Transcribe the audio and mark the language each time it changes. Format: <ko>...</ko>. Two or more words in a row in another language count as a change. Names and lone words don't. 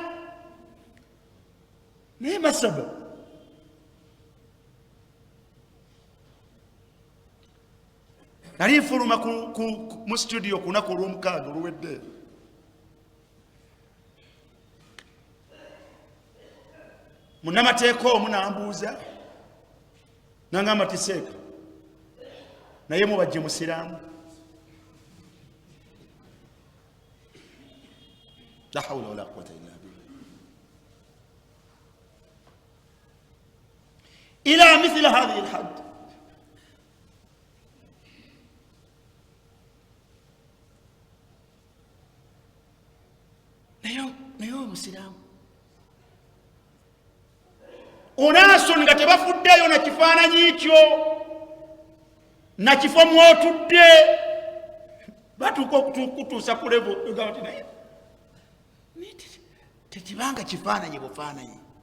<lg>naye masaba nali nfuluma mu studio ku lunaku olw'omukaaga oluwedde, munnamateeka omu nambuuza nangamba ti Seeka naye mubajje musiraamu?</lg> <ar>لا حول ولا قوة إلا بالله. إلى مثل هذه الحد</ar> <lg>naye omusiraamu unaasu nga tebafuddeyo na kifaananyi kyo na kifo mwotudde batuuka okutuusa ku levo ogamba ti naye tekibanga kifaananyi bufaananyi.</lg>